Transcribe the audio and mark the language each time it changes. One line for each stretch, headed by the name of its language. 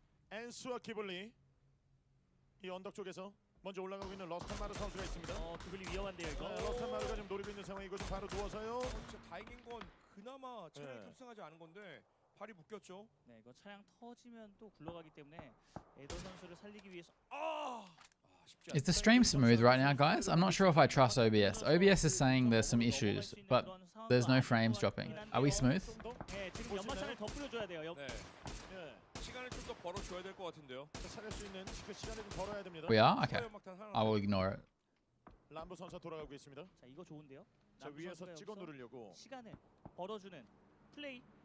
Korean: 엔수와 기블리 이 언덕 쪽에서 먼저 올라가고 있는 러스탄마르 선수가 있습니다. 기블리 위험한데요 이거. 러스탄마르가 지금 노리고 있는 상황이고 좀 바로 누워서요. 진짜 다행인 건 그나마 차량이 탑승하지 않은 건데 발이 묶였죠. 네, 이거 차량 터지면 또 굴러가기 때문에 에더 선수를 살리기 위해서
English: Is the stream smooth right now, guys? I'm not sure if I trust OBS. OBS is saying there's some issues, but there's no frames dropping. Are we smooth?
Korean: 네, 지금 연막탄을 더 뿌려줘야 돼요. 시간을 좀 더 벌어줘야 될 것 같은데요. 살릴 수 있는 그 시간을 좀 벌어야 됩니다.
English: We are? Okay. I will ignore it.
Korean: 람보 선수 돌아가고 있습니다. 자, 이거 좋은데요? 자, 위에서 찍어 누르려고 시간을 벌어주는 플레이.